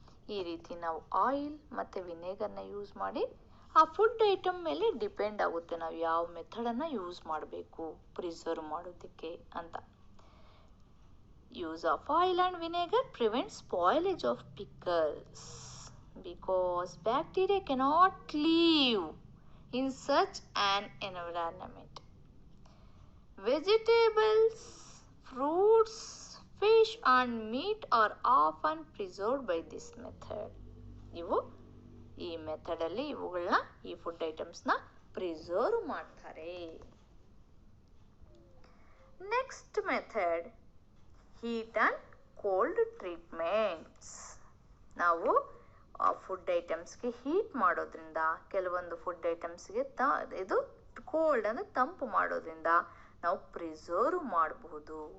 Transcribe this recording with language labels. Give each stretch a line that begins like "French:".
Kannada: ಈ ರೀತಿ ನಾವು ಆಯಿಲ್ ಮತ್ತು ವಿನೆಗರ್ನ ಯೂಸ್ ಮಾಡಿ ಆ ಫುಡ್ ಐಟಮ್ ಮೇಲೆ ಡಿಪೆಂಡ್ ಆಗುತ್ತೆ ನಾವು ಯಾವ ಮೆಥಡನ್ನು ಯೂಸ್ ಮಾಡಬೇಕು ಪ್ರಿಸರ್ವ್ ಮಾಡೋದಕ್ಕೆ ಅಂತ.
English: Use of oil and vinegar prevents spoilage of pickles because bacteria cannot live in such an environment. Vegetables, fruits, fish and meat are often preserved by this method.
Kannada: ಈ ಮೆಥಡಲ್ಲಿ ಇವುಗಳನ್ನ, ಈ food ಐಟಮ್ಸ್ನ preserve ಮಾಡ್ತಾರೆ.
English: Next method, heat and cold treatments.
Kannada: ನಾವು food ಐಟಮ್ಸ್ಗೆ heat ಮಾಡೋದ್ರಿಂದ, ಕೆಲವೊಂದು food ಐಟಮ್ಸ್ಗೆ ಇದು cold ಅಂದರೆ ತಂಪು ಮಾಡೋದ್ರಿಂದ ನಾವು ಪ್ರಿಸರ್ವ್ ಮಾಡಬಹುದು.